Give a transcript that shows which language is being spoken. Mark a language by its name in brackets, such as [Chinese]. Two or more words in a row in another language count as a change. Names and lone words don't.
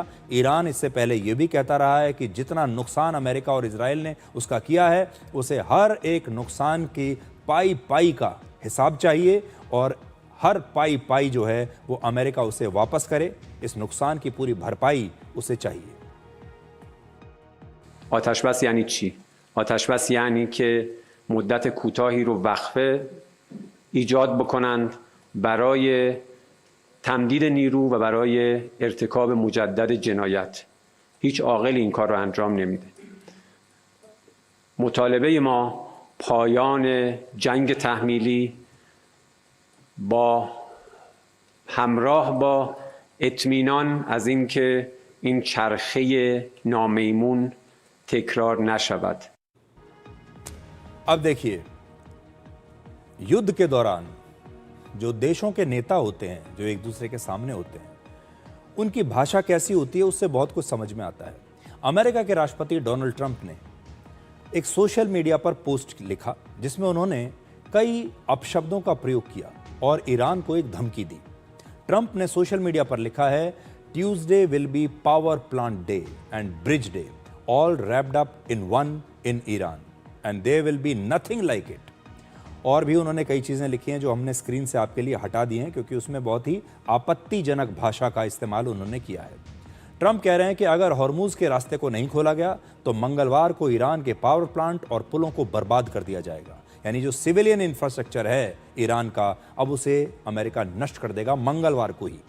[Hindi] ईरान इससे पहले ये भी कहता रहा है कि जितना नुकसान अमेरिका और इजराइल ने उसका किया है उसे हर एक नुकसान की पाई का हिसाब चाहिए और हर पाई जो है वो अमेरिका उसे वापस करे। इस नुकसान की पूरी भरपाई उसे चाहिए। [Persian] آتش بس یعنی چی؟ آتش بس یعنی که مدت کوتاهی رو وقفه ایجاد بکنند برای تمدید نیرو و برای ارتکاب مجدد جنایت. هیچ عاقلی این کار رو انجام نمیده. مطالبه ما پایان جنگ تحمیلی با همراه با اطمینان از اینکه این چرخه نامیمون تکرار نشود. [Hindi] अब देखिए, युद्ध के दौरान जो देशों के नेता होते हैं, जो एक दूसरे के सामने होते हैं, उनकी भाषा कैसी होती है उससे बहुत कुछ समझ में आता है। अमेरिका के राष्ट्रपति डोनाल्ड ट्रंप ने एक [English] social media [Hindi] पर पोस्ट लिखा जिसमें उन्होंने कई अपशब्दों का प्रयोग किया और ईरान को एक धमकी दी। ट्रंप ने सोशल मीडिया पर लिखा है, [English] Tuesday will be power plant day and bridge day, all wrapped up in one in Iran and there will be nothing like it. [Hindi] और भी उन्होंने कई चीज़ें लिखी हैं जो हमने स्क्रीन से आपके लिए हटा दी हैं क्योंकि उसमें बहुत ही आपत्तिजनक भाषा का इस्तेमाल उन्होंने किया है। ट्रंप कह रहे हैं कि अगर हॉर्मुज के रास्ते को नहीं खोला गया तो मंगलवार को ईरान के [English] power plant [Hindi] और पुलों को बर्बाद कर दिया जाएगा। यानी जो [English] civilian infrastructure [Hindi] है ईरान का, अब उसे अमेरिका नष्ट कर देगा मंगलवार को ही।